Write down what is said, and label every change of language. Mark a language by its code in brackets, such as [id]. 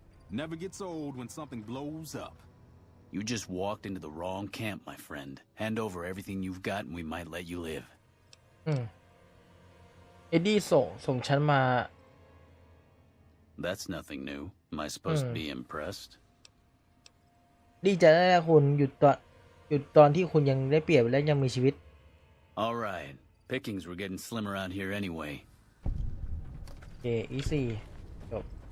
[en] Never gets old when something blows up. You just walked into the wrong camp, my friend. Hand over everything you've got and we might let you live. [th] เอ็ดดี้ส่งฉันมา [en] That's nothing new. Am I supposed to be impressed? [th] ดีใจได้แล้วคุณหยุดตอนที่คุณยังได้เปรียบและยังมีชีวิต [en] All right. Pickings were getting slim around here anyway. [th] โอเค easy จบ